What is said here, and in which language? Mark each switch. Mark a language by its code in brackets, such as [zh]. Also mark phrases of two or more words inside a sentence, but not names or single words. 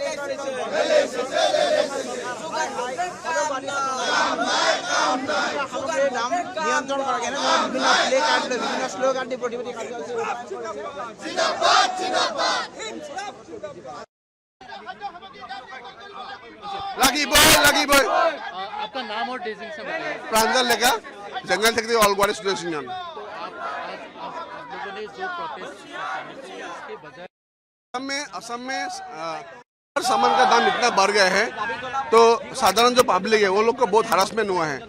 [as] নিয়ন্ত্ৰণ কৰা কেনে বিভিন্ন প্লে কাৰ্ড লৈ বিভিন্ন শ্লোগান দি প্ৰতিবাদী কাৰ্যসূচী লাগিবই [hi] आपका नाम और डेजिग्नेशन बताइए। [en] Pranjal Lekha jungle secretary All Gwalior Students Union. [hi] आप लोगों ने जो प्रोटेस्ट इसके बजाय असम में हर सामान का दाम इतना बढ़ गया है तो साधारण जो पब्लिक है वो लोग को बहुत हरासमेंट हुआ है।